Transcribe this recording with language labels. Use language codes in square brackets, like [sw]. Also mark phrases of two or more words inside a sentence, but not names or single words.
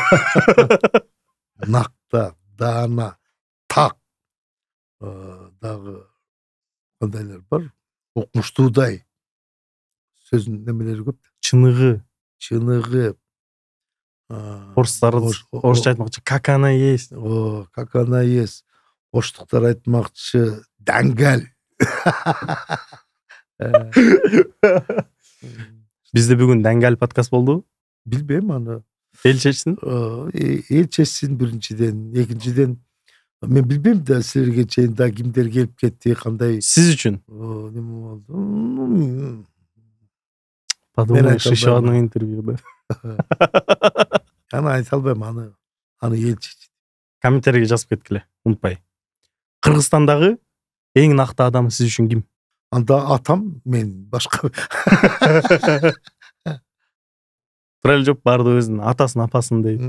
[ky] Накта, даана, так дагы кандайлар бар? Окмуштуудай сөзүнүн немелери көп. Чыныгы. Чыныгы. Орустар орусча айтмакчы [ru] как она есть. Как она есть. [ky] Оштуктар айтмакчы даңгал. Бизде бүгүн даңгал подкаст болду. Билбейм аны. Эл чечсин. Эл чечсин биринчиден, экинчиден мен билбейм да силерге чейин да кимдер келип кетти, кандай. Сиз үчүн. Неме болду? [ru] Подумаешь, еще одно интервью, да. [ky] Аны айта албайм, аны эл чечет. Комментарийге жазып кеткиле, унутпай. Кыргызстандагы эң накты адам сиз үчүн ким? Анда атам, мен башка. Тура эле жооп баарды өзүнүн атасын, апасын дейт.